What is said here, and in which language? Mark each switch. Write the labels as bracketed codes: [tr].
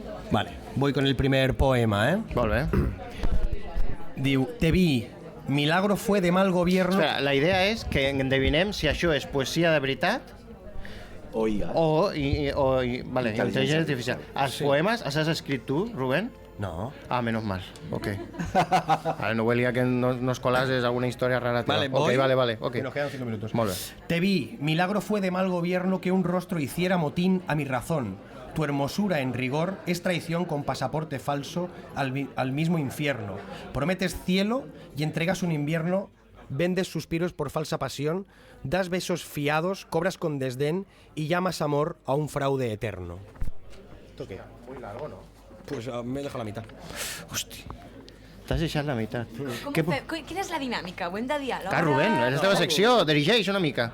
[es] Vale, voy con el primer poema, ¿eh? [ca] Molt bé. Diu, [es] te vi, milagro fue de mal gobierno... [ca] Espera, la idea és que endevinem si això és poesia de veritat o IA. Vale, intel·ligència artificial. Els poemes els has escrit tu, Rubén? No. [es] Ah, menos mal. Ok. [ca] Vale, no volia que [es] nos colases [ca] alguna història rara. Vale, [es] voy. voy. Vale. Okay. Que nos quedan 5 minutos. [ca] Molt bé. [es] Te vi, milagro fue de mal gobierno que un rostro hiciera motín a mi razón. Tu hermosura en rigor es traición con pasaporte falso al mismo infierno. Prometes cielo y entregas un invierno, vendes suspiros por falsa pasión, das besos fiados, cobras con desdén y llamas amor a un fraude eterno. ¿Esto qué? Muy largo, ¿no? Pues me he dejado la mitad. [ca] Hòstia. T'has deixat la meitat. Quina és la dinàmica? Ho hem de dialogar? Clar, Rubén, és la teva secció, dirigeix una mica.